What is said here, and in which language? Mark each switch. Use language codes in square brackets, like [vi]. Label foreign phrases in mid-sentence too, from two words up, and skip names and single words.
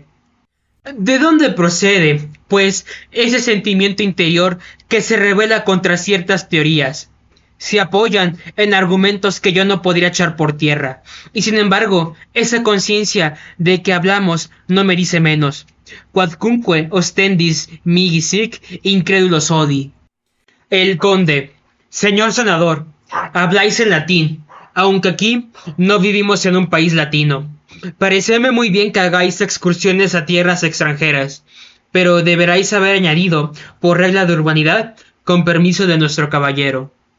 [es] ¿De dónde procede, pues, ese sentimiento interior que se revela contra ciertas teorías? Se apoyan en argumentos que yo no podría echar por tierra, y sin embargo, esa conciencia de que hablamos no me dice menos. [la] Quodcunque ostendis mihi sic incrédulos odi. [es] El conde: señor senador, habláis en latín, aunque aquí no vivimos en un país latino. Pareceme muy bien que hagáis excursiones a tierras extranjeras, pero deberáis haber añadido, por regla de urbanidad, con permiso de nuestro caballero.